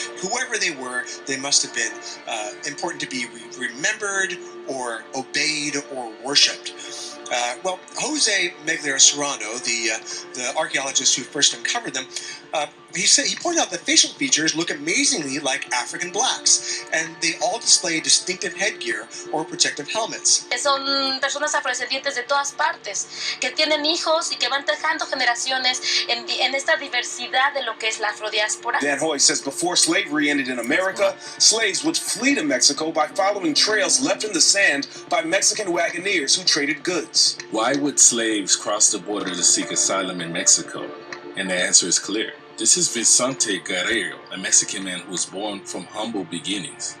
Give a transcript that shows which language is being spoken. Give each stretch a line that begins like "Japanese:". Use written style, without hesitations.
English: Whoever they were, they must have been important to be remembered or obeyed or worshipped. Jose Meglia Serrano, the archaeologist who first uncovered them, he pointed out that facial features look amazingly like African blacks, and they all display distinctive headgear or protective helmets.
Spanish: Son personas afrodescendientes de todas partes, que tienen hijos y que van dejando generaciones en esta diversidad de lo que es la afrodiáspora.
English: Van Hoy says before slavery ended in America, slaves would flee to Mexico by following trails left in the sand by Mexican wagoneers who traded goods. Why would slaves cross the border to seek asylum in Mexico? And the answer is clear. This is Vicente Guerrero, a Mexican man who was born from humble beginnings.